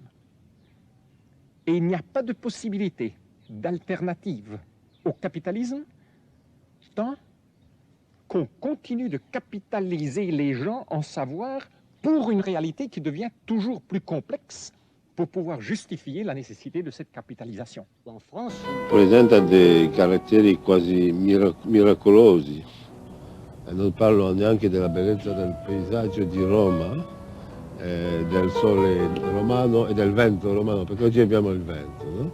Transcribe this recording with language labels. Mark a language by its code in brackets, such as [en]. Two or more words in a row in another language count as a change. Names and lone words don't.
[fr] Et il n'y a pas de possibilité d'alternative au capitalisme tant qu'on continue de capitaliser les gens en savoir pour une réalité qui devient toujours plus complexe pour pouvoir justifier [it] la nécessità di questa capitalizzazione. [fr] En France, [it] presenta dei caratteri quasi miracolosi. E non parlo neanche della bellezza del paesaggio di Roma, del sole romano e del vento romano, perché oggi abbiamo il vento, no?